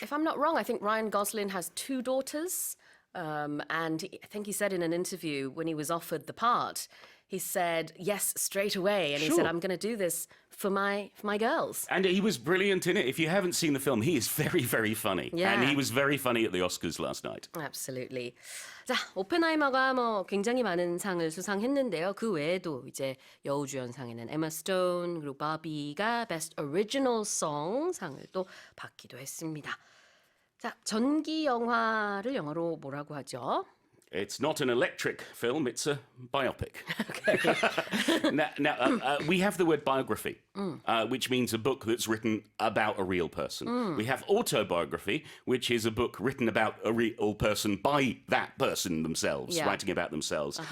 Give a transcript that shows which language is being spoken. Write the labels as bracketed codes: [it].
[en] If I'm not wrong, I think Ryan Gosling has 2 daughters. And I think he said in an interview when he was offered the part, he said yes straight away. And he said, I'm going to do this for my girls. And he was brilliant in it. If you haven't seen the film, he is very, very funny. Yeah. And he was very funny at the Oscars last night. Absolutely. [ko] 자, 오펜하이머가 굉장히 많은 상을 수상했는데요. 그 외에도 이제 여우주연상에는 에마 스톤 그리고 바비가 Best Original Song 상을 또 받기도 했습니다. 자, 전기 영화를 영어로 뭐라고 하죠? [en] It's not an electric film, it's a biopic. Now, we have the word biography, which means a book that's written about a real person. We have autobiography, which is a book written about a real person by that person themselves, writing about themselves.